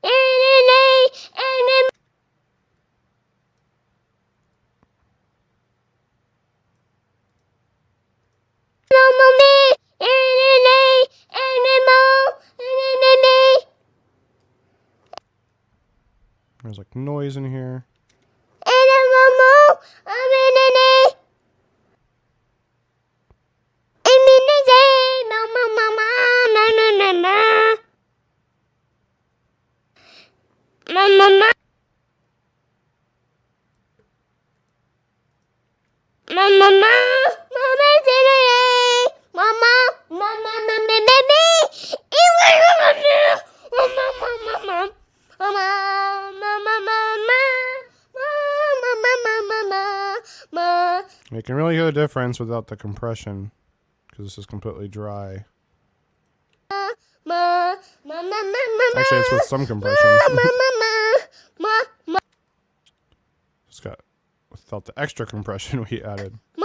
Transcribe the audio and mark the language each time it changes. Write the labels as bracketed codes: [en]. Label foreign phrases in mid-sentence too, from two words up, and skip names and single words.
[en] Hello, mommy. There's like noise in here. Mama, mama, mama, mama, mama, baby, mama, mama, mama. You can really hear the difference without the compression because this is completely dry. Actually, it's with some compression. It's got without the extra compression we added.